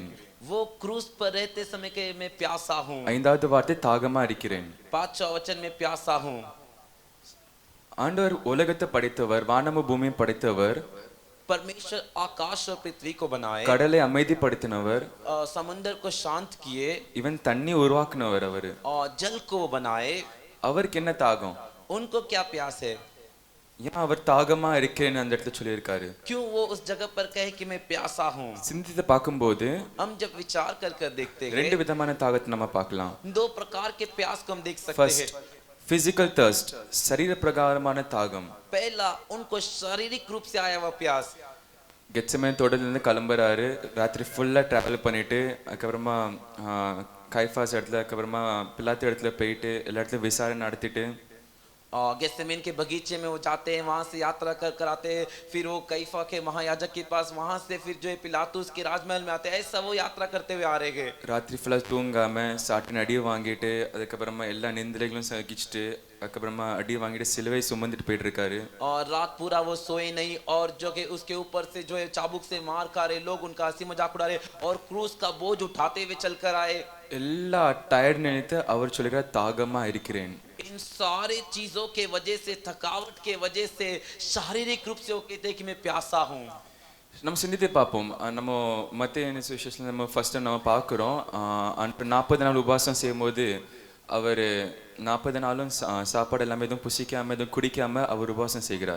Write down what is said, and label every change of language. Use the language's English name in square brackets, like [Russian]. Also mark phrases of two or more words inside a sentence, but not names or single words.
[Hindi] वो क्रूस पर रहते समय के मैं प्यासा हूँ। [Tamil] ஐந்தாவது வார்த்தை தாகமா இருக்கிறேன். [Hindi] 5वां वचन में प्यासा हूँ। [Tamil] ஆண்டவர் உலகத்தை படைத்தவர், வானமும் பூமியை படைத்தவர், [Hindi] परमेश्वर आकाश और पृथ्वी को बनाए, [Tamil] கடலை அமைதிப்படுத்தினவர், [Hindi] समुद्र को शांत किए, [Tamil] இவன் தண்ணி உருவாக்குனவர் அவர். [Hindi] और जल को बनाए। [Tamil] அவருக்கு என்ன தாகம்? [Hindi] उनको क्या प्यास है? [Tamil] ஏன் அவர் தாகமா இருக்கிறேன்னு அந்த இடத்துல சொல்லியிருக்காரு? [Hindi] क्यों वो उस जगह पर कहे कि मैं प्यासा हूँ? [Tamil] சிந்தித்து பார்க்கும்போது [Hindi] हम जब विचार कर देखते हैं, [Tamil] ரெண்டு விதமான தாகத்தை நம்ம பார்க்கலாம். [Hindi] 2 प्रकार के प्यास को हम देख सकते [Tamil] ஃபர்ஸ்ட் [Hindi] हैं। [English] physical thirst, [Tamil] शरीर பிரகாரமான தாகம். [Hindi] पहला उनको शारीरिक रूप से आया हुआ प्यास। [Tamil] கெத்செமனே தோட்டத்திலிருந்து கிளம்புறாரு, ராத்திரி [English] full travel [Tamil] பண்ணிட்டு அதுக்கப்புறமா கைஃபாஸ் இடத்துல, அதுக்கப்புறமா பிலாத்து இடத்துல போயிட்டு எல்லா இடத்துலையும் விசாரணை நடத்திட்டு [Hindi] गेत्सेमने के बगीचे में वो जाते हैं, वहां से यात्रा कर आते हैं, फिर वो कैफा के महायाजक के पास, वहां से फिर जो है पिलातुस के राजमहल में आते हैं। ऐसा वो यात्रा करते हुए आ रहे हैं। [Tamil] ராத்திரி ஃபுல்லா தூங்காம சாட்டின் அடி வாங்கிட்டு அதுக்கப்புறமா எல்லா நிந்திரைகளும் சகிச்சுட்டு அதுக்கப்புறமா அடி வாங்கிட்டு சிலுவை சுமந்துட்டு போயிட்டு இருக்காரு. [Hindi] और रात पूरा वो सोए नहीं, और जो कि उसके ऊपर से जो है चाबुक से मार खा रहे लोग, उनका हंसी मजाक उड़ा रहे और क्रूस का बोझ उठाते हुए चल कर आए। [Tamil] எல்லா டயர்ட் நினைத்து அவர் சொல்லுகிறார் தாகமா இருக்கிறேன். [Hindi] इन सारे चीजों के वजह से, थकावट के वजह से, शारीरिक रूप से वो कहते हैं कि मैं प्यासा हूँ। [Tamil] நம்ம சிந்தித்து பார்ப்போம். நம்ம மத்திய சுவிசேஷத்தில் நம்ம ஃபர்ஸ்ட் நம்ம பார்க்குறோம் 40 நாள் உபவாசம் செய்யும்போது அவர் 40 நாளும் சாப்பாடு எல்லாமே எதுவும் புசிக்காம எதுவும் குடிக்காம அவர் உபவாசம் செய்கிறார்.